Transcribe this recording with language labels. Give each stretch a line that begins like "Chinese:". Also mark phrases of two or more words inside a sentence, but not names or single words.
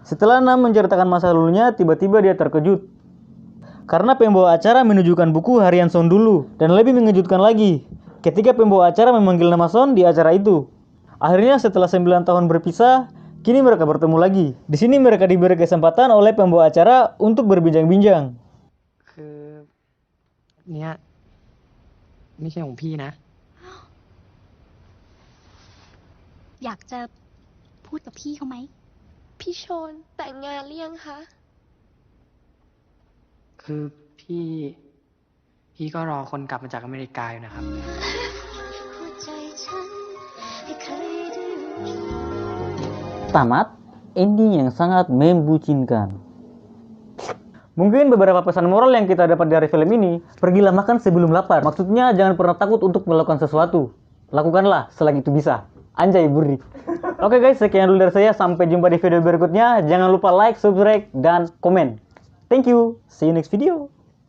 Indonesian: Setelah Nam menceritakan masa lalunya, tiba-tiba dia terkejut karena pembawa acara menunjukkan buku harian Son dulu. Dan lebih mengejutkan lagi, ketika pembawa acara memanggil nama Son di acara itu. Akhirnya setelah 9 tahun berpisah, kini mereka bertemu lagi. Di sini mereka diberi kesempatan oleh pembawa acara untuk berbincang-bincang.
Thai: คือเนี่ยไม่ใช่ของพี่นะ อยากจะพูดกับพี่เขาไหม พี่ชนแต่งงานหรือยังคะ คือพี่ก็รอคนกลับมาจากอเมริกาอยู่นะครับ หัวใจฉันไม่เคยได้รู้
Indonesian: Tamat, ending yang sangat membucinkan. Mungkin beberapa pesan moral yang kita dapat dari film ini, pergilah makan sebelum lapar. Maksudnya jangan pernah takut untuk melakukan sesuatu. Lakukanlah selagi itu bisa. Anjay burri. Oke guys, sekian dulu dari saya. Sampai jumpa di video berikutnya. Jangan lupa like, subscribe, dan komen.
English: Thank you. See you next video.